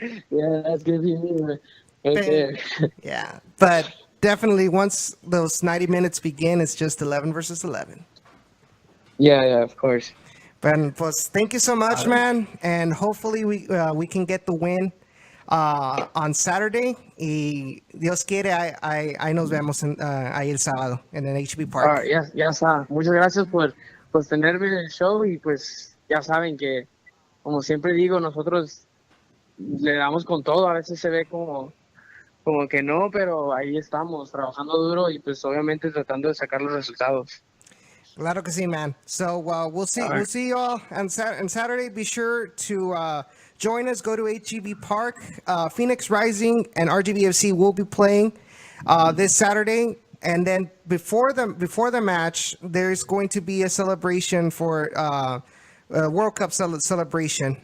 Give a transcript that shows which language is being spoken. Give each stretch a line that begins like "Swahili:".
English: Yeah, that's gonna be me right there. Yeah, but definitely once those 90 minutes begin, it's just 11 versus 11. Yeah, of course. But pues, thank you so much, man, and hopefully we can get the win on Saturday.
Spanish: Y Dios quiere, ahí nos vemos ahí el sábado en el HB Park. Ya está. Muchas gracias por tenerme en el show y pues ya saben que, como siempre digo, nosotros le damos con todo. A veces se ve como que no, pero ahí estamos trabajando duro y pues obviamente tratando de sacar los resultados. Claro que sí,
English: man. So we'll see. All We'll right. see you all on Saturday. Be sure to join us. Go to HGV Park. Phoenix Rising and RGVFC will be playing this Saturday. And then before the match, there's going to be a celebration for World Cup celebration.